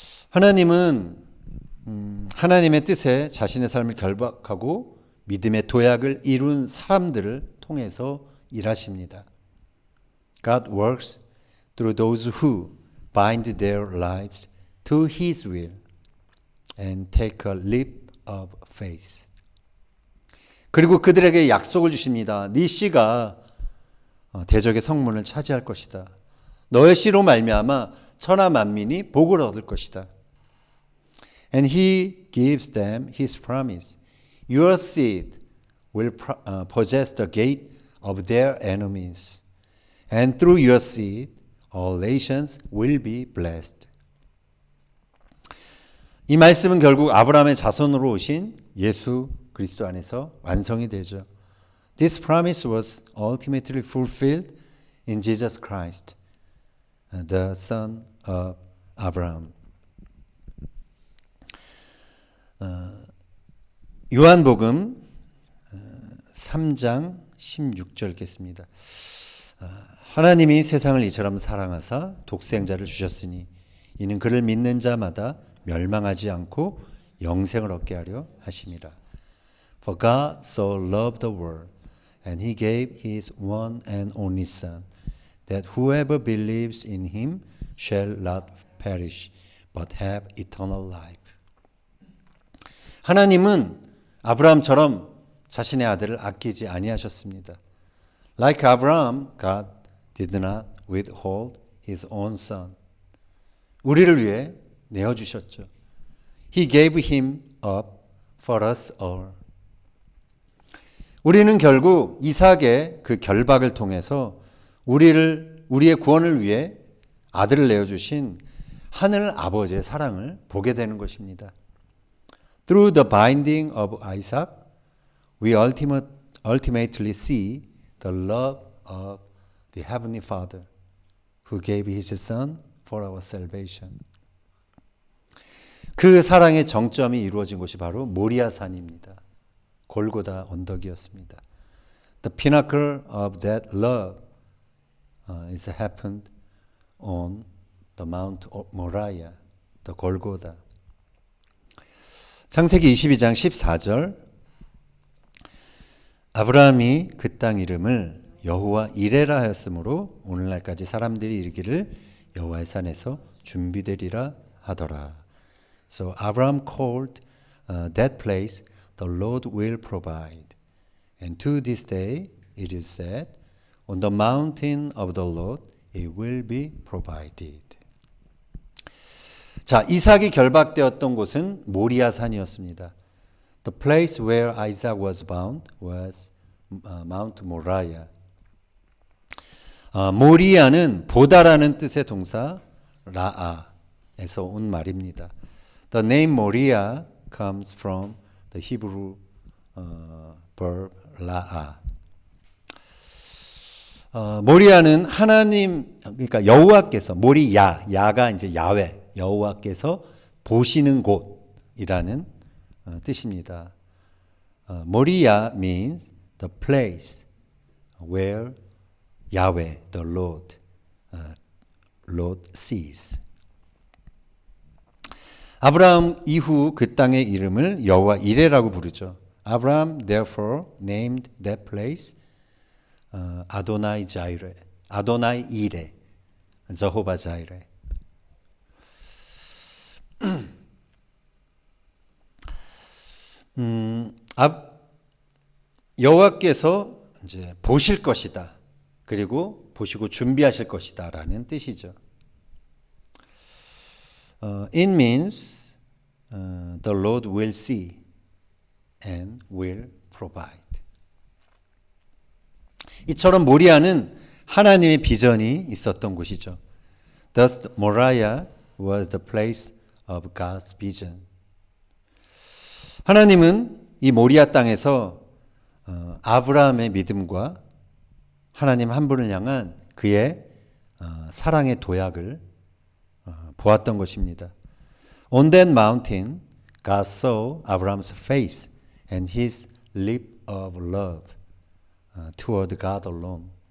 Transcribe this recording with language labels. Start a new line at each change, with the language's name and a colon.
Korean: 하나님은 하나님의 뜻에 자신의 삶을 결박하고 믿음의 도약을 이룬 사람들을 통해서 일하십니다.
English: God works through those who bind their lives to His will and take a leap of faith.
Korean: 그리고 그들에게 약속을 주십니다. 네 씨가 대적의 성문을 차지할 것이다. 너의 씨로 말미암아 천하 만민이 복을 얻을 것이다.
English: And He gives them His promise. Your seed will possess the gate of their enemies. And through your seed, all nations will be blessed.
Korean: 이 말씀은 결국 아브라함의 자손으로 오신 예수 그리스도 안에서 완성이 되죠.
English: This promise was ultimately fulfilled in Jesus Christ, the son of Abraham.
Korean: 요한복음 3장 16절 읽겠습니다. 하나님이 세상을 이처럼 사랑하사 독생자를 주셨으니 이는 그를 믿는 자마다 멸망하지 않고 영생을 얻게 하려 하심이라.
English: For God so loved the world, and He gave His one and only Son, that whoever believes in Him shall not perish, but have eternal life.
Korean: 하나님은 아브라함처럼 자신의 아들을 아끼지 아니하셨습니다.
English: Like Abraham, God did not withhold His own Son.
Korean: 우리를 위해 내어주셨죠.
English: He gave Him up for us all.
Korean: 우리는 결국 이삭의 그 결박을 통해서 우리의 구원을 위해 아들을 내어주신 하늘 아버지의 사랑을 보게 되는 것입니다.
English: Through the binding of Isaac, we ultimately see the love of the Heavenly Father, who gave His Son for our salvation.
Korean: 그 사랑의 정점이 이루어진 곳이 바로 모리아산입니다. 골고다 언덕이었습니다.
English: The pinnacle of that love is happened on the Mount Moriah, the Golgotha.
Korean: 창세기 22장 14절 아브라함이 그 땅 이름을 여호와 이레라 하였으므로 오늘날까지 사람들이 이르기를 여호와의 산에서 준비되리라 하더라.
English: So Abraham called that place the Lord will provide. And to this day it is said, on the mountain of the Lord it will be provided.
Korean: 자, 이삭이 결박되었던 곳은 모리아산이었습니다.
English: The place where Isaac was bound was Mount Moriah.
Korean: 모리아는 보다라는 뜻의 동사 라아에서 온 말입니다.
English: The name Moriah comes from the Hebrew verb 라아.
Korean: 모리아는 하나님, 그러니까 여호와께서 야가 이제 야훼, 여호와께서 보시는 곳이라는 뜻입니다.
English: 모리아 means the place where Yahweh, the Lord sees.
Korean: 아브라함 이후 그 땅의 이름을 여호와 이레라고 부르죠.
English: Abraham therefore named that place 아도나이 자이레, 아도나이 이레, 저호바 자이레.
Korean: 여호와께서 이제 보실 것이다. 그리고 보시고 준비하실 것이다라는 뜻이죠.
English: It means the Lord will see and will provide.
Korean: 이처럼 모리아는 하나님의 비전이 있었던 곳이죠.
English: Thus Moriah was the place of God's vision.
Korean: 하나님은 이 모리아 땅에서 아브라함의 믿음과 하나님 한 분을 향한 그의 사랑의 도약을 보았던 것입니다.
English: On that mountain, God saw Abraham's face and his leap of love toward God alone.